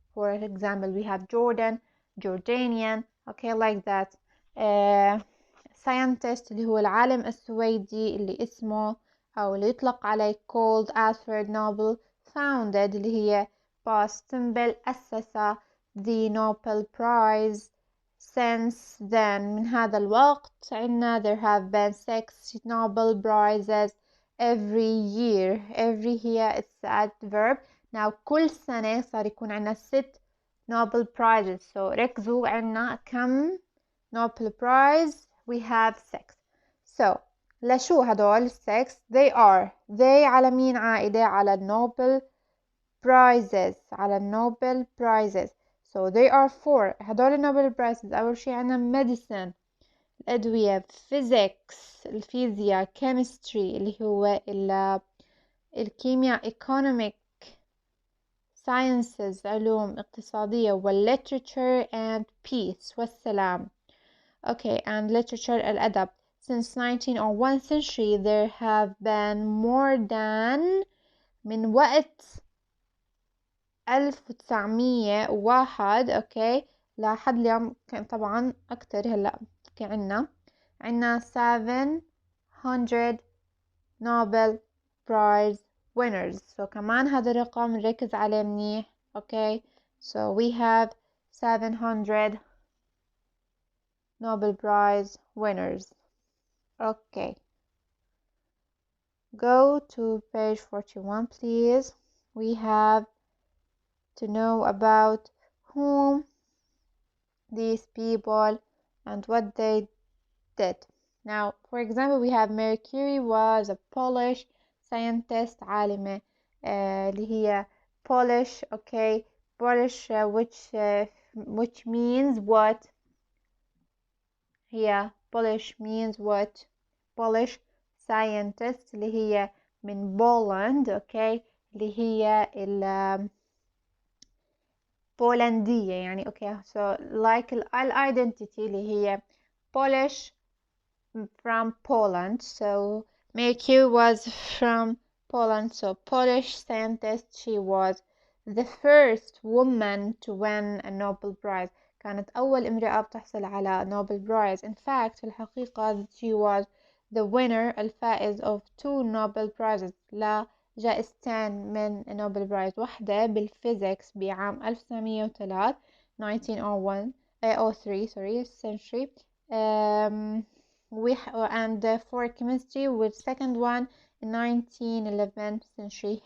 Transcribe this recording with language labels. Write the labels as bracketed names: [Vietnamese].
[English] For example we have Jordanian, okay, like that. [Arabic] scientist اللي هو العالم السويدي اللي اسمه أو اللي يطلق عليه called Alfred Nobel. [English] Founded [Arabic] اللي هي [English] past simple أسس the Nobel Prize. Since then [Arabic] من هذا الوقت عنا [English] there have been 6 Nobel Prizes every year. Every here it's adverb. [Arabic] Now كل سنة صار يكون عنا 6 Nobel Prizes. So ركزوا عنا كم Nobel Prize. [English] We have 6. [Arabic] So لشو هدول 6؟ they على مين عائدة؟ على Nobel Prizes. على Nobel Prizes. [English] So they are 4. [Arabic] هدول Nobel Prizes أول شي عنا medicine الأدوية, physics الفيزياء, chemistry اللي هو الكيمياء, economic sciences علوم اقتصادية, [English] literature and peace [Arabic] والسلام. [English] Okay, and literature الأدب. Since 1901 century there have been more than [Arabic] من وقت [English] 1901 okay [Arabic] لحد اليوم كان طبعا أكتر هلأ عنا [English] 700 Nobel Prize winners. [Arabic] So كمان هذا الرقم نركز عليه منيح. [English] Okay, so we have 700 Nobel Prize winners. Okay, go to page 41 please. We have to know about whom these people and what they did. Now for example we have Marie Curie was a Polish scientist, [Arabic] عالمة اللي هي [English] Polish. Okay, Polish which means what? هي Polish means what? [Arabic] Polish scientist اللي هي من بولند. okay, اللي هي بولندية يعني. [English] okay, so like identity [Arabic] اللي هي [English] Polish from Poland. So Marie Curie was from Poland. So Polish scientist. She was the first woman to win a Nobel Prize. [Arabic] كانت أول امرأة بتحصل على Nobel Prize. [English] In fact [Arabic] في الحقيقة [English] she was the winner الفائز of 2 Nobel Prizes. [Arabic] جائزتين من Nobel Prize. واحدة بالفيزيكس بعام 1903 1901 03 [English] sorry century. And for chemistry with second one in 1911 century.